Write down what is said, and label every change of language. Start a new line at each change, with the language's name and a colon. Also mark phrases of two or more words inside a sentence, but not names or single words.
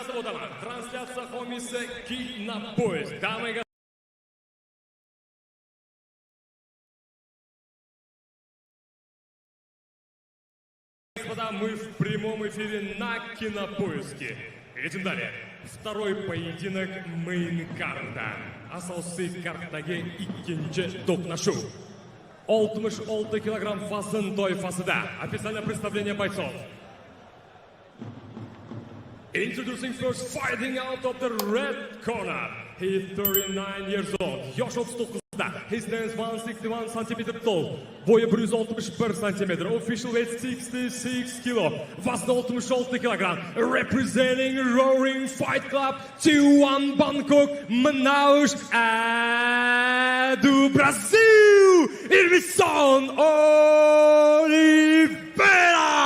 Uzbek: o'taman. Translyatsiya homiysi Kinopoezd.
Russian: Damaga мы в прямом эфире на Кинопоиске. Идем далее. Второй поединок мейн-карта.
Uzbek: Asosiy kartdagi ikkinchi to'qnashuv. 66 kilogramm vazn toifasida.
Russian: Описание представления бойцов.
English: Introducing first, fighting out of the red corner. He is 39 years old. Yosh 39. He stands 161 cm tall. Boyu 161 cm. Official weight 66 kg. Vazn 66 kg. Representing Roaring Fight Club T1 Bangkok, Manaus, do Brasil, Irmison Oliveira.